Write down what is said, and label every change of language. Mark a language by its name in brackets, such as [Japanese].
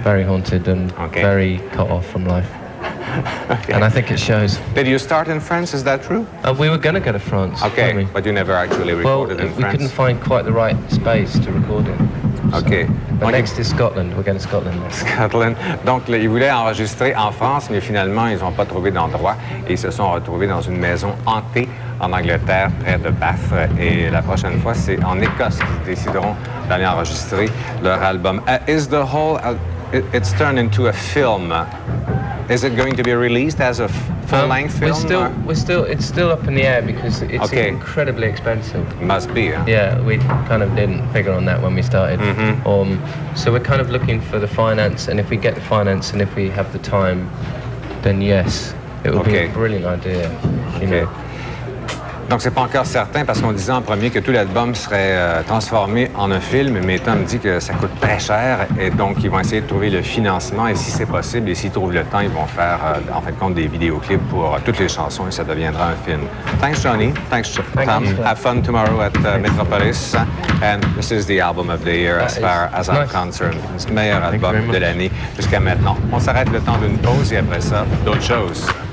[English] Very haunted and very cut off from life. Okay. And I think it shows. Did you start in France, is that true? We were going to go to France. Okay, weren't we? but you never actually recorded in we France? couldn't find quite the right space to record in. Okay. But next is Scotland. We're going to Scotland next. Scotland. [French] Donc, ils voulaient enregistrer en France, mais finalement, ils n'ont pas trouvé d'endroit et ils se sont retrouvés dans une maison hantée en Angleterre, près de Bath. Et la prochaine fois, c'est en Écosse qu'ils décideront d'aller enregistrer leur album. [English] Is the whole... it's turned into a film. Is it going to be released as a full-length film? It's still up in the air because it's incredibly expensive. Must be, yeah. Yeah, we kind of didn't figure on that when we started. So we're kind of looking for the finance, and if we get the finance and if we have the time, then yes, it would be a brilliant idea. You know. [French] Donc, c'est pas encore certain parce qu'on disait en premier que tout l'album serait transformé en un film, mais Thom dit que ça coûte très cher et donc ils vont essayer de trouver le financement et si c'est possible et s'ils trouvent le temps, ils vont faire en fin de compte des vidéoclips pour toutes les chansons et ça deviendra un film. [English] Thanks, Jonny. Thanks, Thom. Have fun tomorrow at Metropolis. And this is the album of the year as far as I'm concerned. [French] C'est le meilleur album de l'année jusqu'à maintenant. On s'arrête le temps d'une pause et après ça, d'autres choses.